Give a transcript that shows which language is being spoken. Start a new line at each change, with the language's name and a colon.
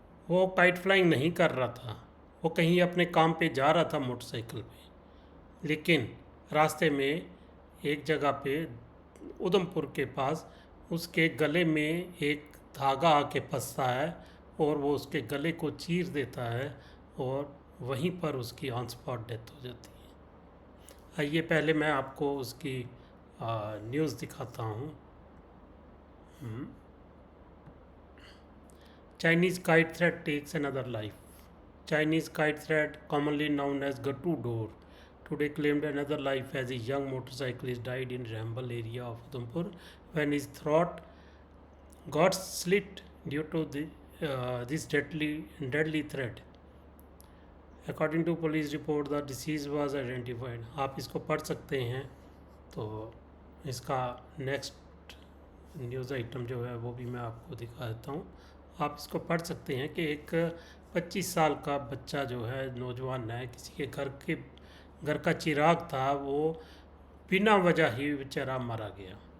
Hindi: वो kite flying नहीं कर रहा था, वो कहीं अपने काम पे जा रहा था मोटरसाइकिल पे, लेकिन रास्ते में एक जगह पे उधमपुर के पास उसके गले में एक धागा आके फंसता है और वो उसके गले को चीर देता है और वहीं पर उसकी ऑन स्पॉट डेथ हो जाती है। आइए पहले मैं आपको उसकी न्यूज़ दिखाता हूँ।
English: Chinese kite thread takes another life. Chinese kite thread, commonly known as Gattu Door, today claimed another life as a young motorcyclist died in Rambal area of Udhampur when his throat got slit due to this deadly thread. According to police report, the deceased was identified.
Hindi: आप इसको पढ़ सकते हैं। तो इसका next news item जो है वो भी मैं आपको दिखा देता हूँ। आप इसको पढ़ सकते हैं कि एक 25 साल का बच्चा जो है, नौजवान है, किसी के घर का चिराग था, वो बिना वजह ही बेचारा मारा गया।